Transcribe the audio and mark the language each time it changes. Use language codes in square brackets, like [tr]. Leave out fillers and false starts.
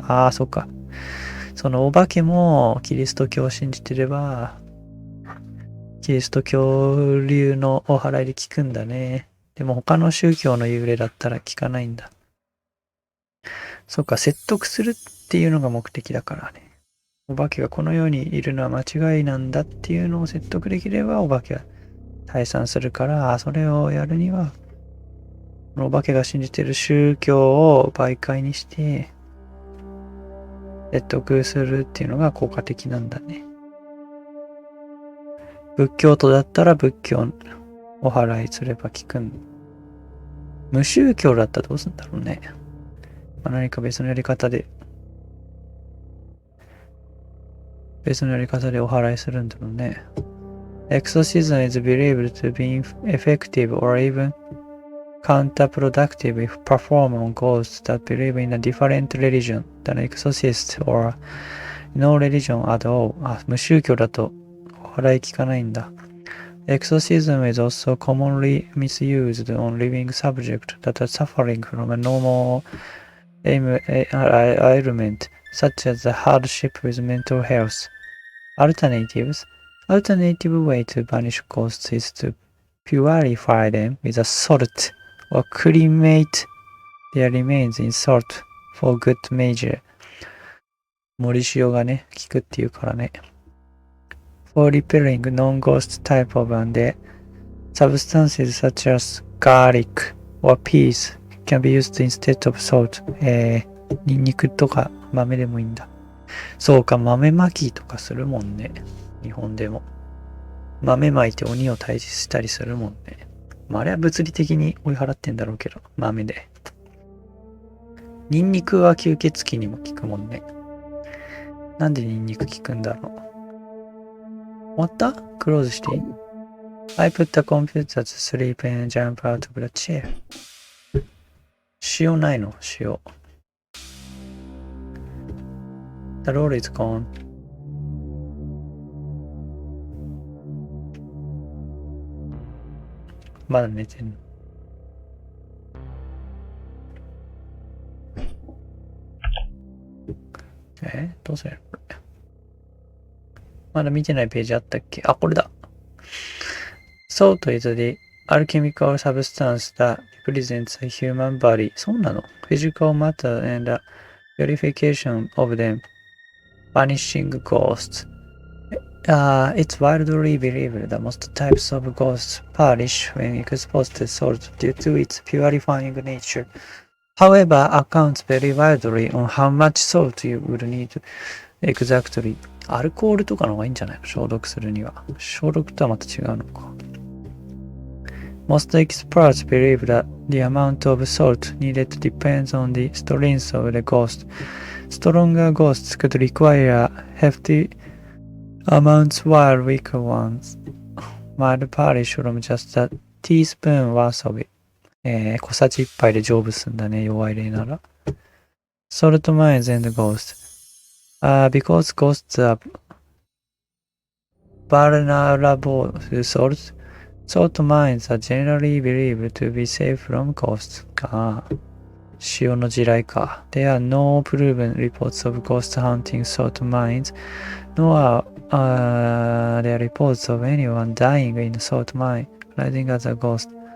[ja] ああ、そうか。そのお化けもキリスト教を信じてれば、キリスト教流のお祓いで効くんだね。でも他の宗教の幽霊だったら効かないんだ。そうか、説得するっていうのが目的だからね。お化けがこの世にいるのは間違いなんだっていうのを説得できればお化けは退散するから、それをやるには、お化けが信じてる宗教を媒介にして、説得するっていうのが効果的なんだね。仏教徒だったら仏教お祓いすれば効くん。無宗教だったらどうするんだろうね。何か別のやり方でお祓いするんだろうね。 [en] Exorcism is believed to be effective or even counterproductive if performed on ghosts that believe in a different religion than exorcist or no religion at all. [ja] 無宗教だとお祓い効かないんだ。 [en] Exorcism is also commonly misused on living subjects that are suffering from a normal ailment, such as the hardship with mental health. Alternatives. Alternative way to banish ghosts is to purify them with a salt or cremate their remains in salt for good measure. [ja] 森塩がね、効くっていうからね。 [en] For repelling non-ghost type of undead, substances such as garlic or peas can be used instead of salt. [ja] ニンニクとか豆でもいいんだ。そうか、豆まきとかするもんね。日本でも。豆まいて鬼を退治したりするもんね。まあ、あれは物理的に追い払ってんだろうけど、豆で。ニンニクは吸血鬼にも効くもんね。なんでニンニク効くんだろう。終わった？クローズしていい？ [en] I put the computer to sleep and jump out of the chair. [ja] 塩ないの？塩。 [en] The roll is gone. [ja] まだ寝てんの？どうするこれ。まだ見てないページあったっけ？あ、これだ。 [en] Salt is the alchemical substance that represents a human body. [ja] そうなの？ [en] Physical matter and the purification of them. Vanishing ghosts. It's widely believed that most types of ghosts perish when exposed to salt due to its purifying nature. However, accounts vary widely on how much salt you would need exactly. [ja] アルコールとかの方がいいんじゃないの？消毒するには。消毒とはまた違うのか。 [en] Most experts believe that the amount of salt needed depends on the strength of the ghost. Stronger ghosts could require hefty amounts while weaker ones might perish from just a teaspoon worth of it. [ja] 小さじ1杯で成仏すんだね、弱い例なら。 [en] Salt mines and ghosts. Because ghosts are vulnerable to salt, salt mines are generally believed to be safe from ghosts. [ja] 塩の地雷か。 [en] There are no proven reports of ghost hunting salt mines, nor are there reports of anyone dying in a salt mine, rising as a ghost.